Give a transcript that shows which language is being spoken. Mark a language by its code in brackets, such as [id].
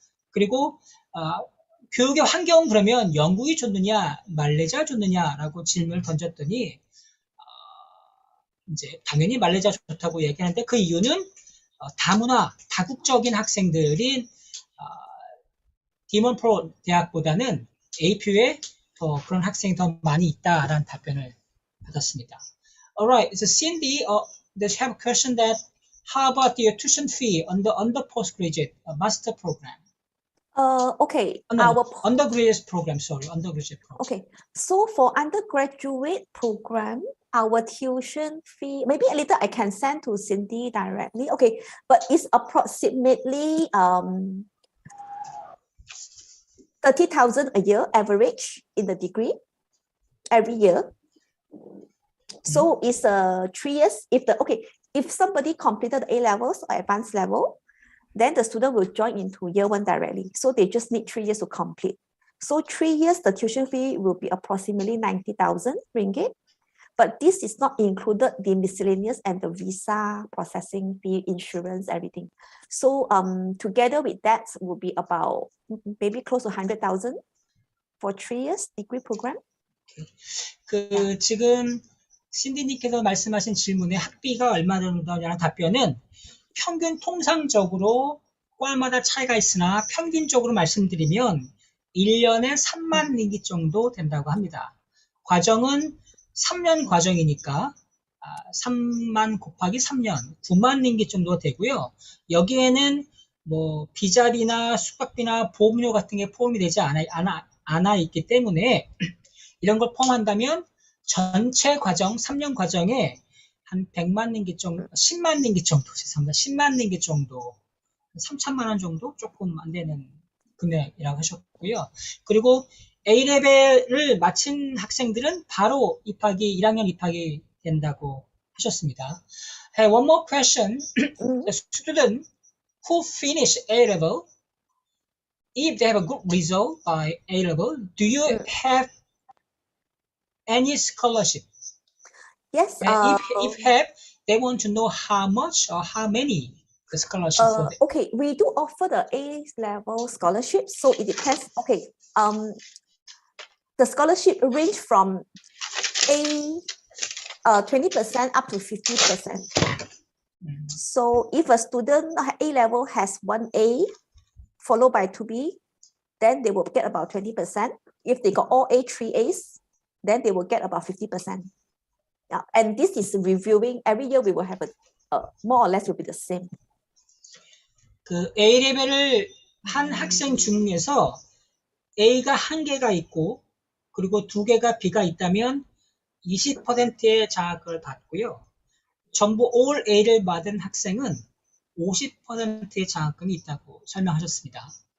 [ko] 그리고 교육의 환경은 그러면 영국이 좋느냐 말레이시아가 좋느냐라고 질문을 던졌더니 이제 당연히 말레이시아 좋다고 얘기하는데 그 이유는 다문화, 다국적인 학생들인 디먼프로 대학보다는 APU에 더 그런 학생이 더 많이 있다라는 답변을 받았습니다. [en] Alright, so Cindy, does have a question that how about the tuition fee on the postgraduate master program? Okay, undergraduate program. Undergraduate program. Okay, so for undergraduate program, our tuition fee, maybe a little I can send to Cindy directly. Okay, but it's approximately 30,000 a year average in the degree every year. So it's 3 years. If somebody completed A levels or advanced level, then the student will join into year 1 directly. So they just need 3 years to complete. So 3 years, the tuition fee will be approximately 90,000 ringgit. But this is not included the miscellaneous and the visa processing fee, insurance, everything. So together with that will be about maybe close to 100,000 for 3 years degree program. [ko] 지금 신디님께서 말씀하신 질문에 학비가 얼마 정도냐는 답변은 평균 통상적으로 과마다 차이가 있으나 평균적으로 말씀드리면 1년에 3만 링깃 정도 된다고 합니다. 과정은 3년 과정이니까 3만 곱하기 3년 9만 링깃 정도 되고요. 여기에는 뭐 비자리나 숙박비나 보험료 같은 게 포함이 되지 않아 있기 때문에 이런 걸 포함한다면 전체 과정 3년 과정에 한 100만 링깃 정도, 10만 링깃 정도, 죄송합니다. 10만 링깃 정도, 3천만 원 정도 조금 안 되는 금액이라고 하셨고요. 그리고 A레벨을 마친 학생들은 바로 1학년 입학이 된다고 하셨습니다. [en] Hey, one more question. The student who finish A-level, if they have a good result by A-level, do you have any scholarship? Yes. If have, they want to know how much or how many the scholarship for them. Okay, we do offer the A-level scholarship, so it depends. Okay, the scholarship range from 20% up to 50%. So if a student A-level has 1A followed by 2B, then they will get about 20%. If they got all A, 3As, then they will get about 50%. Yeah, and this is reviewing. Every year we will have a more or less will be the same. [ko] 그 A-레벨을 한 학생 중에서 A가 1개가 있고 그리고 2개가 B가 있다면 20%의 장학금을 받고요. 전부 all A를 받은 학생은 50%의 장학금이 있다고 설명하셨습니다.